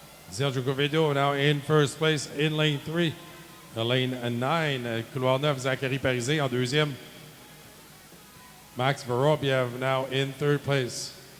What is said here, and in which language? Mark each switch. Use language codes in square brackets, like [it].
[en] Sergio Covedo now in first place in lane 3. Lane 9, [fr] couloir 9, Zachary Parisé en deuxième. [en] Max Vorobiev now in third place.